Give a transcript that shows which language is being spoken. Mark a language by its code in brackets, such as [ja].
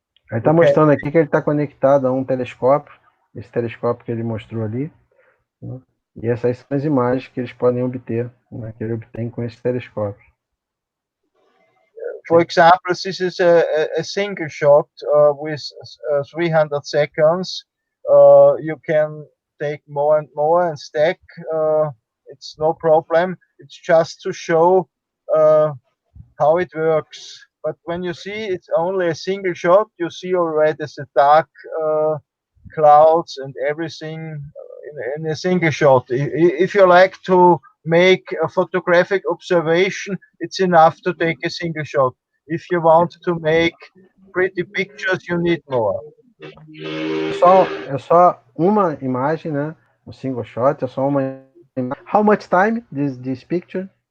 [pt] ele está mostrando aqui que ele está conectado a um telescópio, esse telescópio que ele mostrou ali, né? E essas são as imagens que eles podem obter, né? Que ele obtém com esse telescópio. [en] For example, this is a single shot with 300 seconds. You can take more and more and stack. It's no problem. It's just to show how it works. But when you see it's only a single shot, you see already the dark clouds and everything in a single shot. If you like to make a photographic observation, it's enough to take a single shot. If you want to make pretty pictures, you need more. [pt] É só uma imagem, né? Um single shot, é só uma imagem. [en] How much time this picture?